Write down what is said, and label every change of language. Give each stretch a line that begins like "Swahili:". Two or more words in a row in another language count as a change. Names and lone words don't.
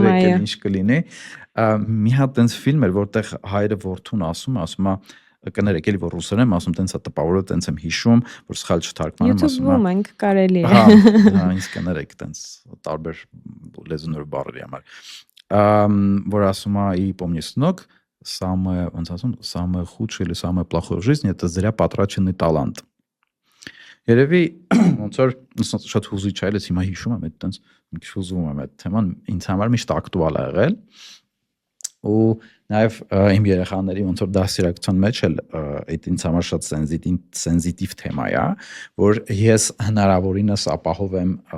Armenian: այո, ինչ կլինի։ Մի հատ տենց ֆիլմ էր, որտեղ հայրը որդուն ասում է, կներեք, էլի որ ռուսերեն ասում, տենց է տպավորը, տենց եմ հիշում, որ սխալ չթարգմանեմ, ասում YouTube-ում ենք կարելի է։ Հա, ինձ կներեք, տենց տարբեր լեզուներով բառերի համար։ Որ ասում է,
Russian: и помни, сынок, самое,
Armenian: ոնց ասում,
Russian: самое худшее или самое плохое в жизни это зря потраченный талант։
Armenian: Երևի ոնց որ շատ հուզիչ է, ես հիմա հիշում եմ, այդ տենց մի քիչ հուզվում եմ այդ թեման, ինձ համար միշտ ակտուալ է եղել։ Ու նաև իմ երեխաների ոնց որ դասերակցության մեջ էլ այդ ինձ համար շատ սենզիտիվ թեմա է, որ ես հնարավորինս ապահովեմ